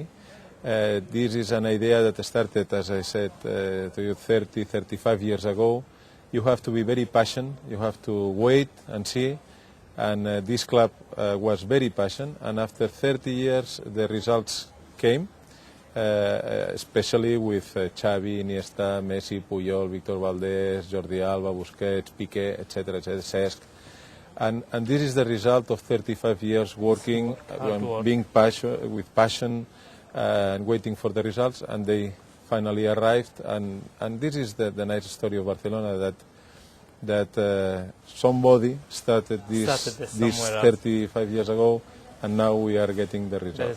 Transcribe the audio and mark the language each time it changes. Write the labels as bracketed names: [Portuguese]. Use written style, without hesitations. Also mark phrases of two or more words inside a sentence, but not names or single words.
[English] This is an idea that started, as I said to you, 35 years ago. You have to be very passionate, you have to wait and see, and this club was very passionate, and after 30 years the results came, especially with Xavi, Iniesta, Messi, Puyol, Víctor Valdés, Jordi Alba, Busquets, Piqué, etc., Cesc. And this is the result of 35 years working, being with passion, and waiting for the results, and they finally arrived. And this is the nice story of Barcelona, that somebody started this 35 years ago, and now we are getting the results.